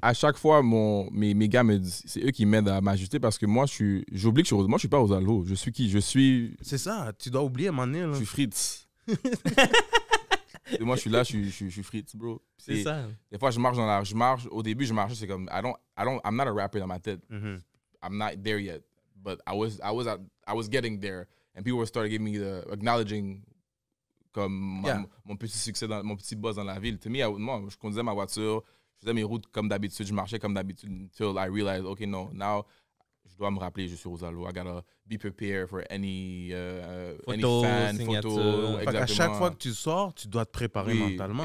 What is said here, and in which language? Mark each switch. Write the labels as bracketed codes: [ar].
[fr] À chaque fois, mes gars me disent, c'est eux qui m'aident à m'ajuster parce que moi, j'oublie que moi, je suis pas aux allos. Je suis qui? Je suis... C'est ça, tu dois oublier à un moment donné. Là. Je suis Fritz. Et moi, je suis là, je suis Fritz, bro. C'est ça. Des fois, au début, je marchais, c'est comme, [en] I'm not a rapper [fr] dans ma tête. [en] I'm not there yet. But I was getting there. And people started giving me acknowledging [fr] comme mon petit succès, mon petit buzz dans la ville. Moi, je conduisais ma voiture, je faisais mes routes comme d'habitude, je marchais comme d'habitude [en] until I realized, OK, no, now, [fr] je dois me rappeler, je suis Rosalvo. [en] I gotta be prepared for any fan, photo. [fr] À chaque fois que tu sors, tu dois te préparer mentalement.